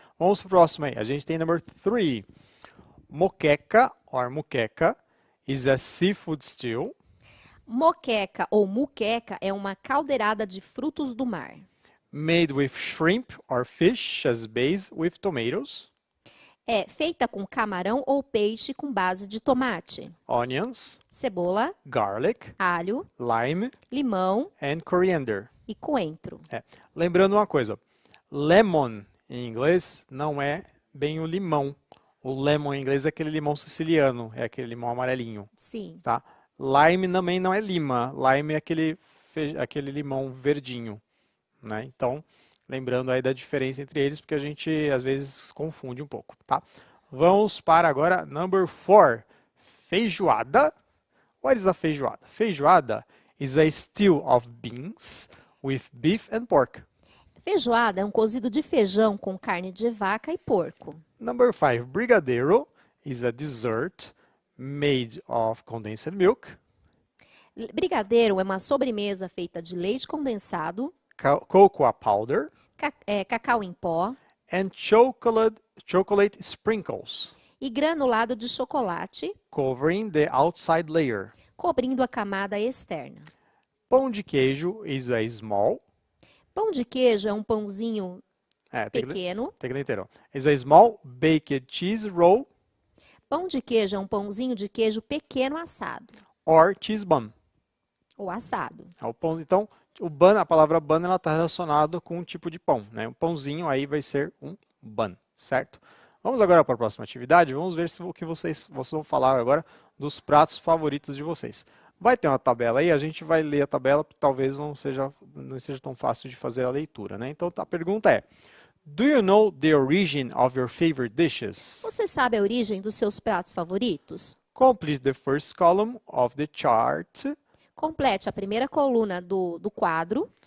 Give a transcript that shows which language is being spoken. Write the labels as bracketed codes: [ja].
[pt] Vamos pro próximo aí. A gente tem [en] number 3. Moqueca, or muqueca, is a seafood stew [pt] Moqueca ou muqueca é uma caldeirada de frutos do mar. [en] made with shrimp or fish as base with tomatoes, [pt] É feita com camarão ou peixe com base de tomate, [en] onions, [pt] cebola, [en] garlic, [pt] alho, [en] lime [pt] limão [en] and coriander. [pt] e coentro. É. Lembrando uma coisa, lemon em inglês não é bem o limão. O lemon em inglês é aquele limão siciliano, é aquele limão amarelinho, Sim. tá? Lime também não é lima, lime é aquele limão verdinho, né? Então, lembrando aí da diferença entre eles, porque a gente às vezes confunde um pouco, tá? Vamos para agora [en] number 4, [pt] feijoada. [en] What is a feijoada? Feijoada is a stew of beans with beef and pork. [pt] Feijoada é um cozido de feijão com carne de vaca e porco. [en] Number 5, brigadeiro is a dessert made of condensed milk, [pt] Brigadeiro é uma sobremesa feita de leite condensado, [en] cocoa powder, [pt] cacau em pó [en] and chocolate sprinkles, [pt] e granulado de chocolate, [en] covering the outside layer. [pt] cobrindo a camada externa. [en] Pão de queijo is a small, [pt] Pão de queijo é um pãozinho pequeno. tem que ler inteiro. [en] Is a small baked cheese roll [pt] Pão de queijo é um pãozinho de queijo pequeno assado [en] or cheese bun. [pt] ou assado. Então, o bun, a palavra bun, ela está relacionada com um tipo de pão, né? Um pãozinho aí vai ser um bun, certo? Vamos agora para a próxima atividade. Vamos ver o que vocês vão falar agora dos pratos favoritos de vocês. Vai ter uma tabela aí, a gente vai ler a tabela, porque talvez não seja tão fácil de fazer a leitura, né? Então, a pergunta é: [en] Do you know the origin of your favorite dishes? [pt] Você sabe a origem dos seus pratos favoritos? [en] Complete the first column of the chart, [pt] Complete a primeira coluna do quadro